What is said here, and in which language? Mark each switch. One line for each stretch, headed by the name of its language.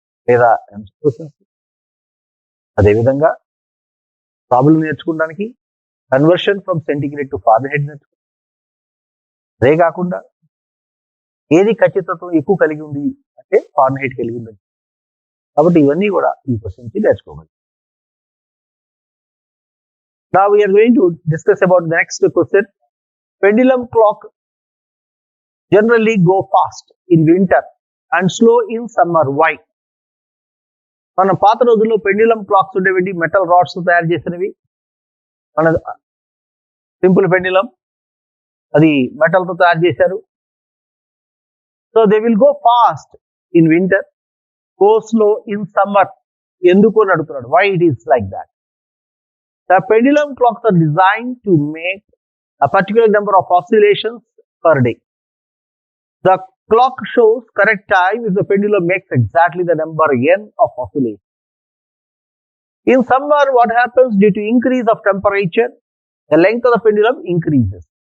Telugu: లేదా ఎంసెట్ క్వశ్చన్స్. అదేవిధంగా ప్రాబ్లం నేర్చుకోవడానికి
English: conversion from centigrade to Fahrenheit
Telugu: నేర్చుకుంటాం. అదే కాకుండా ఏది ఖచ్చితత్వం ఎక్కువ కలిగి ఉంది అంటే ఫారెన్హీట్ కలిగి ఉంది. కాబట్టి ఇవన్నీ కూడా ఈ క్వశ్చన్ కి నేర్చుకోవాలి.
English: Now we are going to discuss about the next question. Pendulum clock generally go fast in winter and slow in summer. Why?
Telugu: మన పాత రోజుల్లో పెండ్యులం క్లాక్స్ ఉండేవి, మెటల్ రాడ్స్ తయారు చేసినవి. మన సింపుల్ పెండ్యులం అది మెటల్ తో తయారు చేశారు.
English: So they will go fast in winter, go slow in summer.
Telugu: ఎందుకు అని అడుగుతున్నాడు.
English: Why it is like that? The pendulum clocks are designed to make a particular number of oscillations per day. The clock shows correct time if the pendulum makes exactly the number n of oscillations. In summer, what happens? Due to increase of temperature, the length of the pendulum increases.